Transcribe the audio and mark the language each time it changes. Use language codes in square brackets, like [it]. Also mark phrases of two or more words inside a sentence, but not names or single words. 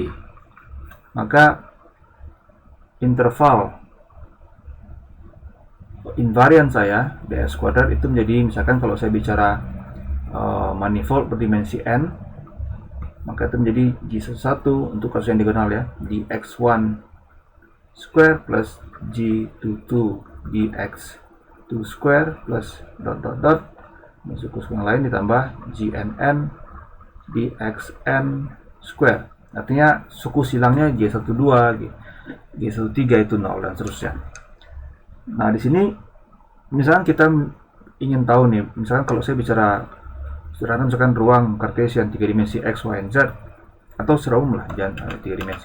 [id] Maka interval invarian saya ds kuadrat itu menjadi, misalkan kalau saya bicara manifold berdimensi n, maka itu menjadi G1 untuk kasus yang diagonal ya, [en] dx1 square plus G22 dx2 square plus dot dot dot [id] suku yang lain ditambah [en] GNN dxn square. [id] Artinya suku silangnya G12, G13 itu 0 dan seterusnya. Nah, di sini misalkan kita ingin tahu nih, misalkan kalau saya bicara sederhana, misalkan ruang Cartesian 3 dimensi x, [en] y, and z, [id] atau secara umum lah, jangan 3 dimensi.